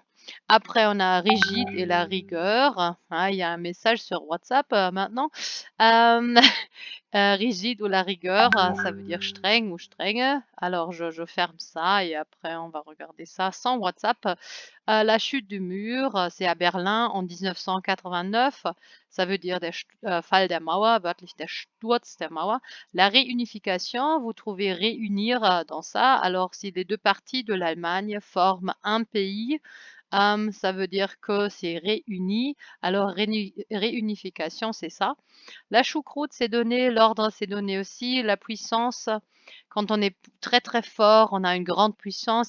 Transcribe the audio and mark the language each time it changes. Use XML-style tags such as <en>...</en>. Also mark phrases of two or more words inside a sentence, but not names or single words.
<fr>Après, on a rigide et la rigueur, hein, il y a un message sur WhatsApp, maintenant. Hem, rigide ou la rigueur, ça veut dire streng ou strenge. Alors je ferme ça et après on va regarder ça sans WhatsApp. La chute du mur, c'est à Berlin en 1989. Ça veut dire</fr> <de>der Fall der Mauer, wörtlich der Sturz der Mauer.</de> <fr>La réunification, vous trouvez réunir, dans ça. Alors si les 2 parties de l'Allemagne forment un pays, ça veut dire que c'est réuni. Alors réunification, c'est ça. La choucroute, c'est donné, l'ordre, c'est donné aussi, la puissance, quand on est très très fort, on a une grande puissance.</fr>